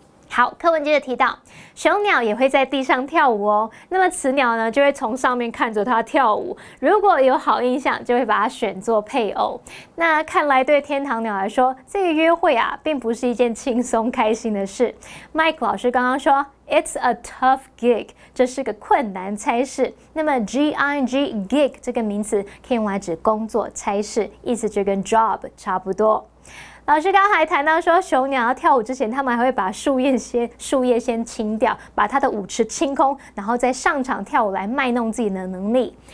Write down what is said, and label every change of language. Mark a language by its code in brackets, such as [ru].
[zh] 好，课文接着提到，雄鸟也会在地上跳舞哦。那么雌鸟呢，就会从上面看着它跳舞。如果有好印象，就会把它选作配偶。那看来对天堂鸟来说，这个约会啊，并不是一件轻松开心的事。Mike 老师刚刚说 [en] It's a tough gig， [zh] 这是个困难差事。那么 gig gig 这个名词可以用来指工作差事，意思就跟 job 差不多。老师刚刚还谈到说，雄鸟要跳舞之前，他们还会把树叶先清掉，把它的舞池清空，然后再上场跳舞来卖弄自己的能力。